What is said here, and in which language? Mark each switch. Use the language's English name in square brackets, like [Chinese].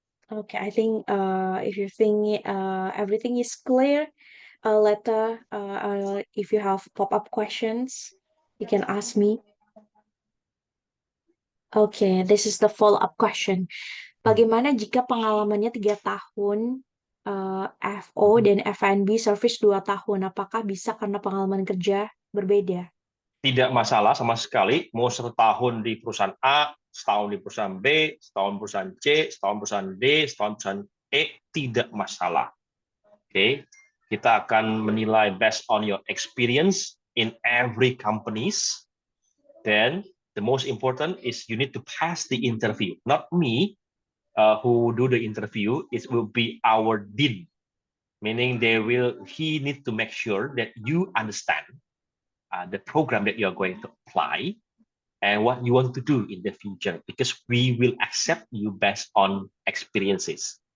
[English] Okay, I think if you think everything is clear, later if you have pop-up questions, you can ask me. Okay, this is the follow-up question. [Indonesian] Bagaimana jika pengalamannya 3 tahun FO dan F&B service 2 tahun? Apakah bisa karena pengalaman kerja berbeda? Tidak masalah sama sekali, mau 1 tahun di perusahaan A, setahun di perusahaan B, setahun perusahaan C, setahun perusahaan D, setahun perusahaan E, tidak masalah. [English] Oke, kita akan menilai based on your experience in every companies. Then the most important is you need to pass the interview. Not me who do the interview, it will be our dean, meaning he need to make sure that you understand the program that you are going to apply and what you want to do in the future, because we will accept you based on experiences.